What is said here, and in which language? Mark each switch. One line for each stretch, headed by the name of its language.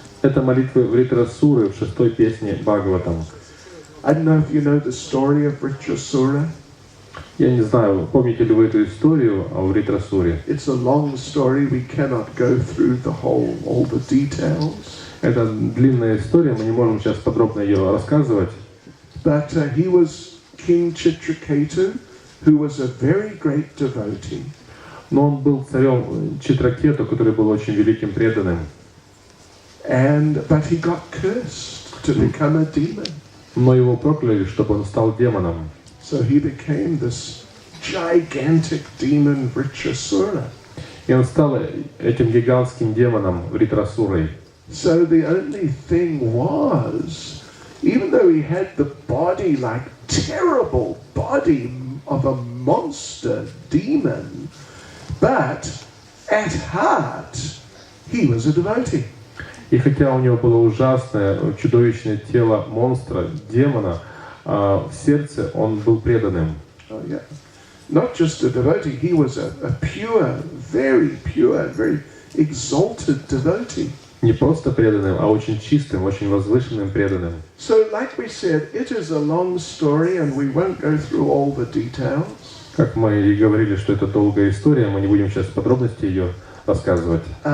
Russian: Это молитвы Вритрасуры в 6-й песне Бхагаватам.
English: I don't know if you know the story of Vritrasura.
Russian: Я не знаю, помните ли вы эту историю о Вритрасуре?
English: It's a long story. We cannot go through all the details.
Russian: Это длинная история, мы не можем сейчас подробно ее рассказывать.
English: But he was King Chitraketu, who was a very great devotee.
Russian: Но он был царем Читракету, который был очень великим преданным.
English: But he got cursed to become a demon.
Russian: Но его прокляли, чтобы он стал демоном.
English: So he became this gigantic demon Vritrasura.
Russian: И он стал этим гигантским демоном Вритрасурой.
English: So the only thing was, even though he had the body, like terrible body of a monster demon, but at heart he was a devotee.
Russian: И хотя у него было ужасное, чудовищное тело монстра, демона, в сердце он был преданным.
English: Oh yeah. Not just a devotee, he was a pure, very exalted devotee.
Russian: Не просто преданным, а очень чистым, очень возвышенным преданным.
English: So, like we said, it is a long story, and we won't go through all the details.
Russian: Как мы и говорили, что это долгая история, мы не будем сейчас подробности ее рассказывать.